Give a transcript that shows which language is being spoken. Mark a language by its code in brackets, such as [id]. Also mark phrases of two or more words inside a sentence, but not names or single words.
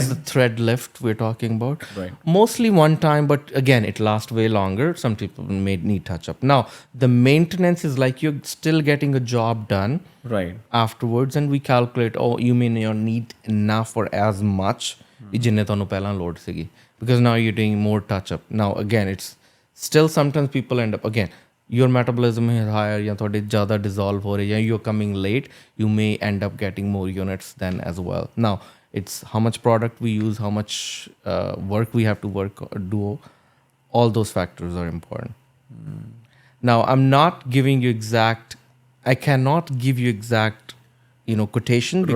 [en] is the thread lift we're talking about. Right. Mostly one time, but again, it lasts way longer. Some people may need touch up. Now, the maintenance is like you're still getting a job done Right. afterwards, and we calculate, you may not need enough or as much [pa] ਜਿੰਨੇ ਤੁਹਾਨੂੰ ਪਹਿਲਾਂ ਲੋੜ ਸੀਗੀ, [en] because now you're doing more touch up. Now, again, it's still sometimes people end up, again, your metabolism is higher, [pa] ਜਾਂ ਤੁਹਾਡੇ ਜ਼ਿਆਦਾ dissolve ਹੋ ਰਹੇ, ਜਾਂ [en] you're coming late, you may end up getting more units then as well. Now, it's how much product we use, how much work we have to do. All those factors are important. Now, I'm not giving you I cannot give you exact, quotation, because